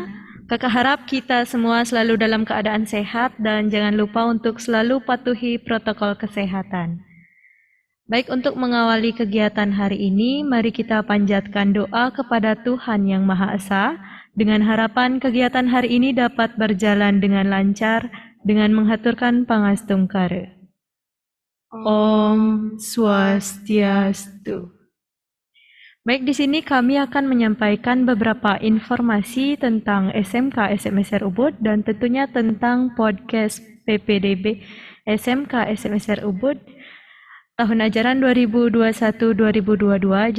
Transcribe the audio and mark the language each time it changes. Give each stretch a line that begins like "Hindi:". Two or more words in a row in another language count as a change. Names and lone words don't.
Indonesian: Kakak harap kita semua selalu dalam keadaan sehat dan jangan lupa untuk selalu patuhi protokol kesehatan. Baik, untuk mengawali kegiatan hari ini, mari kita panjatkan doa kepada Tuhan Yang Maha Esa dengan harapan kegiatan hari ini dapat berjalan dengan lancar dengan menghaturkan pangastungkara.
Sanskrit: Om Swastiastu.
Indonesian: Baik, di sini kami akan menyampaikan beberapa informasi tentang SMK SMSR Ubud dan tentunya tentang podcast PPDB SMK SMSR Ubud tahun ajaran 2021-2022.